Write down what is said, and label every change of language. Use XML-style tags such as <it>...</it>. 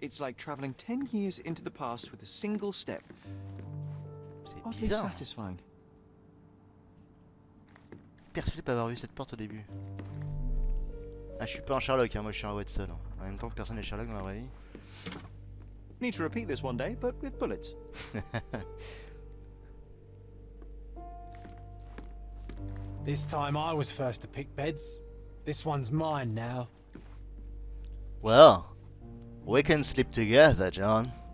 <en>It's like traveling 10 years into the past with a single step.</en> <fr>C'est</fr> <en>Oddly</en> <fr>bizarre.</fr> <en>satisfying.</en> <fr>Persuadé de pas avoir vu cette porte au début. Ah, je suis pas un Sherlock, hein, moi je suis un Watson. En même temps que personne n'est Sherlock dans la vraie vie.</fr> <en>Need to repeat this one day, but with bullets. This time I was first to pick beds. This one's mine now. Well, we can sleep together, John.</en>